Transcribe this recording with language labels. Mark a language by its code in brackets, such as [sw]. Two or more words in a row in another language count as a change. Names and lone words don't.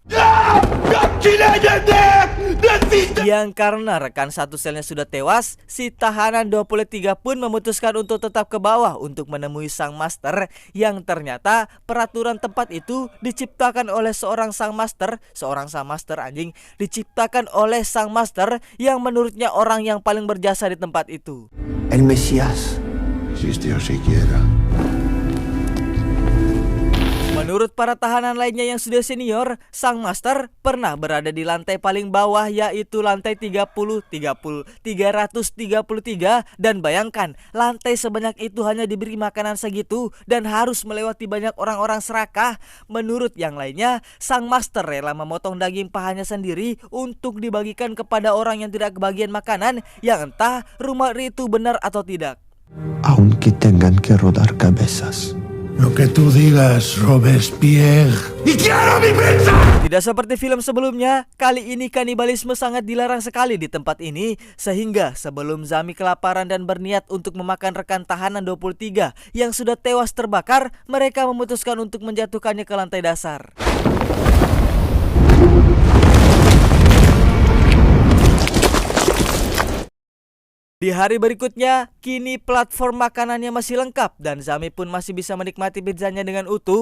[id] Yang karena rekan satu selnya sudah tewas, si tahanan 23 pun memutuskan untuk tetap ke bawah untuk menemui sang master, yang ternyata peraturan tempat itu diciptakan oleh seorang sang master diciptakan oleh sang master yang menurutnya orang yang paling berjasa di tempat itu. [es] El Mesías. Si Dios siquiera. [id] Menurut para tahanan lainnya yang sudah senior, sang master pernah berada di lantai paling bawah, yaitu lantai 333, dan bayangkan lantai sebanyak itu hanya diberi makanan segitu dan harus melewati banyak orang-orang serakah. Menurut yang lainnya, sang master rela memotong daging pahanya sendiri untuk dibagikan kepada orang yang tidak kebagian makanan, yang entah rumor itu benar atau tidak. [es] Aunque tengan que rodar cabezas. Lo que tú digas, Robespierre. ¡Y quiero mi pizza! [id] Tidak seperti film sebelumnya, kali ini kanibalisme sangat dilarang sekali di tempat ini, sehingga sebelum Zami kelaparan dan berniat untuk memakan rekan tahanan 23 yang sudah tewas terbakar, mereka memutuskan untuk menjatuhkannya ke lantai dasar. Di hari berikutnya, kini platform makanannya masih lengkap dan Zami pun masih bisa menikmati pizzanya dengan utuh.